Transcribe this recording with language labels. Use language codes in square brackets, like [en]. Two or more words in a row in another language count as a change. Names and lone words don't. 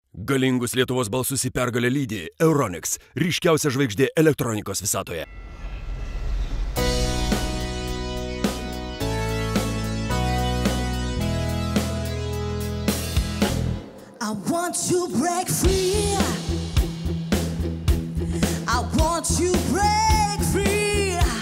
[lt] Galingus Lietuvos balsus į pergalę lydi Euronics, ryškiausia žvaigždė elektronikos visatoje. [en] I want to break free. I want to break free.